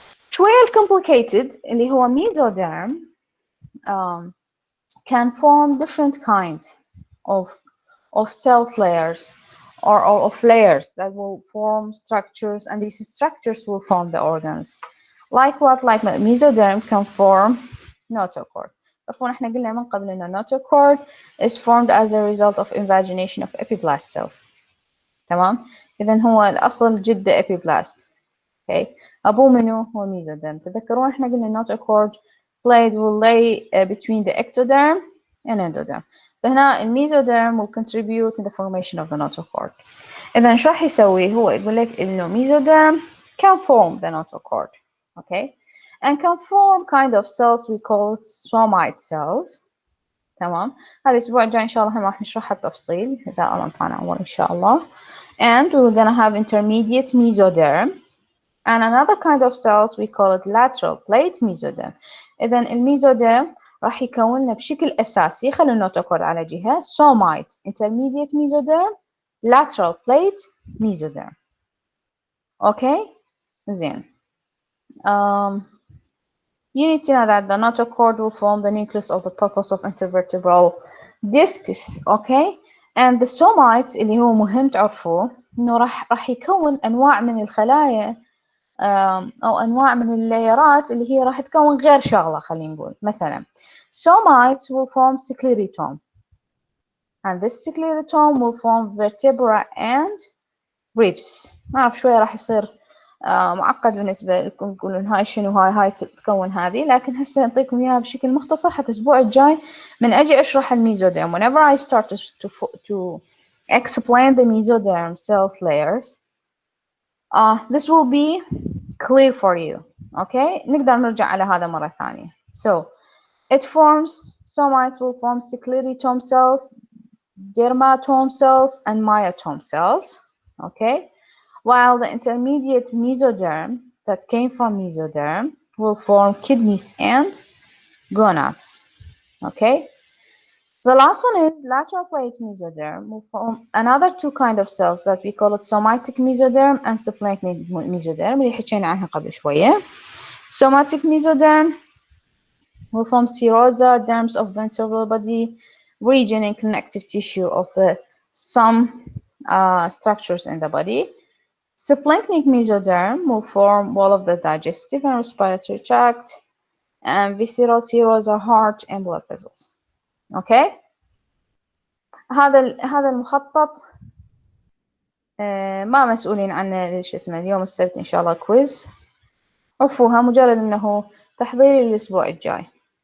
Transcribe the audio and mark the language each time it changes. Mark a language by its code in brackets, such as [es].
[ar] شوية [en] complicated [ar] اللي هو [en] mesoderm can form different kinds of cell layers or of layers that will form structures, and these structures will form the organs. Like what? Like mesoderm can form notochord. [ar] عفوا احنا قلنا من قبل انه [en] notochord is formed as a result of invagination of epiblast cells. [ar] تمام؟ إذن هو الأصل جده epiblast. [en] Okay. [ar] أبوه منو؟ هو mesoderm. تذكرون احنا قلنا [en] notochord will lay between the ectoderm and endoderm. [ar] فهنا الميزوديرم [en] will contribute in the formation of the notochord. [ar] إذا شو راح يسوي؟ هو يقول لك إنه [en] mesoderm can form the notochord. Okay. and can form kind of cells we call it somite cells. [ar] تمام. هذا الأسبوع الجاي إن شاء الله راح نشرحها بالتفصيل إذا الله أعطانا عمر إن شاء الله. [en] And we're gonna have intermediate mesoderm and another kind of cells we call it lateral plate mesoderm. [ar] إذا الميزوديرم راح يكون لنا بشكل أساسي، خلينا نوتوكود على جهة somite intermediate mesoderm lateral plate mesoderm. [en] Okay, [ar] زين. [en] You need to know that the notochord will form the nucleus of the pulpus of intervertebral discs. Okay, and the somites [ar] اللي هو مهم تعرفوه إنه راح يكون أنواع من الخلايا أو أنواع من اللايرات اللي هي راح تكون غير شغلة. خلينا نقول مثلا [en] somites will form sclerotom and this sclerotom will form vertebra and ribs. [ar] ما أعرف شوية راح يصير معقد بالنسبة لكم تقولون هاي شنو هاي تتكون هذه، لكن هسه نعطيكم إياها بشكل مختصر حتى الأسبوع الجاي من أجي أشرح الميزوديرم. [en] Whenever I start to explain the mesoderm cells layers, this will be clear for you. [ar] Okay, نقدر نرجع على هذا مرة ثانية. [en] So it forms, somites will form sclerotom cells, dermatome cells, and myotome cells. Okay, while the intermediate mesoderm that came from mesoderm will form kidneys and gonads. Okay, the last one is lateral plate mesoderm will form another two kind of cells that we call it somatic mesoderm and splanchnic mesoderm [ar] اللي حكينا عنها قبل شوية. [en] Somatic mesoderm will form serosa derms of ventral body region and connective tissue of some structures in the body. Splanchnic mesoderm will form wall of the digestive and respiratory tract and visceral serosa, heart and blood vessels. Okay. [ar] هذا المخطط ما مسؤولين عنه شو اسمه اليوم السبت إن شاء الله كويز. عفوها مجرد إنه تحضيري للأسبوع الجاي.